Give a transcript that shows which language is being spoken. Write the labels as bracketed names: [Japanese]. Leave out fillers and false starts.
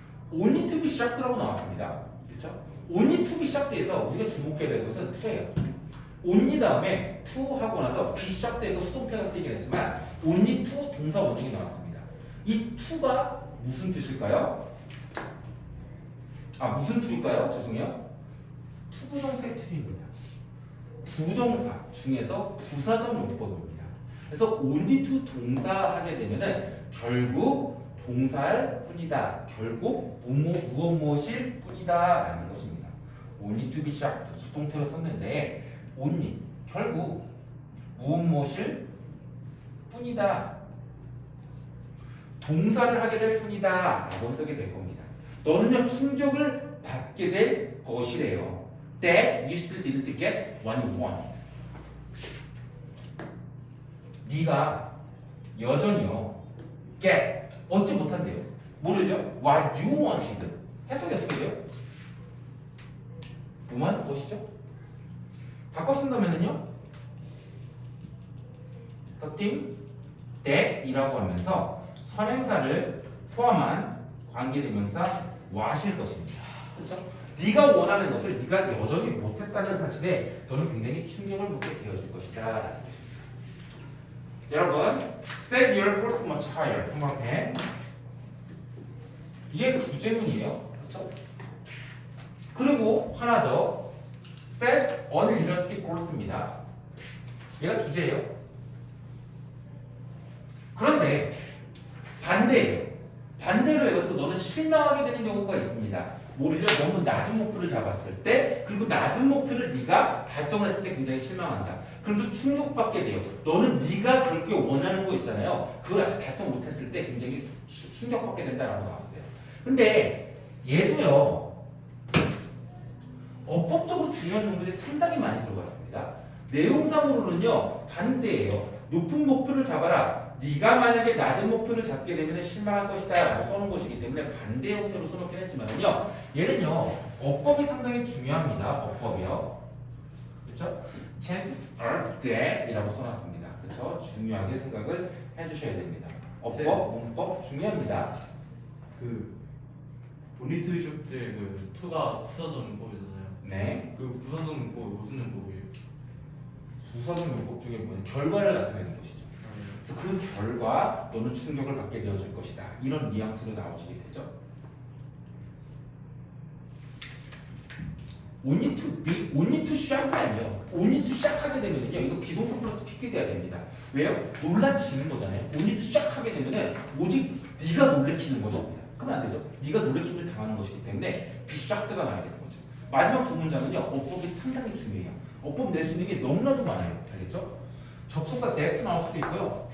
[English] only to be shocked라고 [Korean] 나왔습니다. 그렇죠? [English] only to be shocked [Korean] 에서 우리가 주목해야 될 것은 to예요. only 다음에 to 하고 나서 be shocked에서 수동태가 쓰이긴 했지만 only to 동사 원형이 나왔습니다. 이 to가 무슨 뜻일까요? 무슨 to일까요? 죄송해요. 투부정사의 to입니다. 부정사 중에서 부사적 용법입니다. 그래서 only to 동사 하게 되면은 결국 동사일 뿐이다. 결국 무엇일 뿐이다 라는 것입니다. [English] only to be sharp [Korean] 수동태로 썼는데 only 결국 무엇일 뿐이다. 동사를 하게 될 뿐이다 라고 해석이 될 겁니다. 너는요 충족을 받게 될 것이래요. [English] That you still didn't get what you want. [Korean] 네가 여전히요 get 얻지 못한대요. 뭐를요? [English] What you wanted. [Korean] 해석이 어떻게 돼요? 뭐만 것이죠? 바꿔 쓴다면은요 the thing that 이라고 하면서 선행사를 포함한 관계대명사 what일 것입니다. 그렇죠? 네가 원하는 것을 네가 여전히 못했다는 사실에 너는 굉장히 충격을 먹게 되어질 것이다 라는 것입니다. 여러분 [English] set your goals much higher [Korean] 한번에 이게 주제문이에요. 그렇죠? 그리고 하나 더 [English] set unrealistic goals [Korean] 입니다. 얘가 주제예요. 그런데 반대예요. 반대로 해가지고 너는 실망하게 되는 경우가 있습니다. 오히려 너무 낮은 목표를 잡았을 때 그리고 낮은 목표를 네가 달성을 했을 때 굉장히 실망한다. 그래서 충격받게 돼요. 너는 네가 그렇게 원하는 거 있잖아요. 그걸 아직 달성 못했을 때 굉장히 충격받게 된다라고 나왔어요. 근데 얘도요 어법적으로 중요한 용도들이 상당히 많이 들어가 있습니다. 내용상으로는요 반대예요. 높은 목표를 잡아라. 네가 만약에 낮은 목표를 잡게 되면 실망할 것이다 라고 써놓은 것이기 때문에 반대 형태로 써놓긴 했지만요 얘는요 어법이 상당히 중요합니다. 어법이요. 그렇죠? [English] chances are that [Korean] 이라고 써놨습니다. 그렇죠? 중요하게 생각을 해주셔야 됩니다. 어법, 문법 중요합니다. 그 [English] only to be sharp [Korean] 때그 to가 부사적 문법이잖아요. 네. 그 부사적 문법이 무슨 문법이에요? 부사적 문법 중에 뭐냐 결과를 나타내는 것이죠. 그래서 그 결과 너는 충격을 받게 되어질 것이다. 이런 뉘앙스로 나오시게 되죠. only to shock이 아니에요. only to shock 하게 되면요 이거 비동사 플러스 PP 돼야 됩니다. 왜요? 놀라지는 거잖아요. only to shock 하게 되면은 오직 네가 놀래키는 것입니다. 그러면 안 되죠. 네가 놀래킴을 당하는 것이기 때문에 be shocked가 나야 되는 거죠. 마지막 두 문장은요 어법이 상당히 중요해요. 어법 낼 수 있는 게 너무나도 많아요. 알겠죠? 접속사 that도 나올 수도 있고요.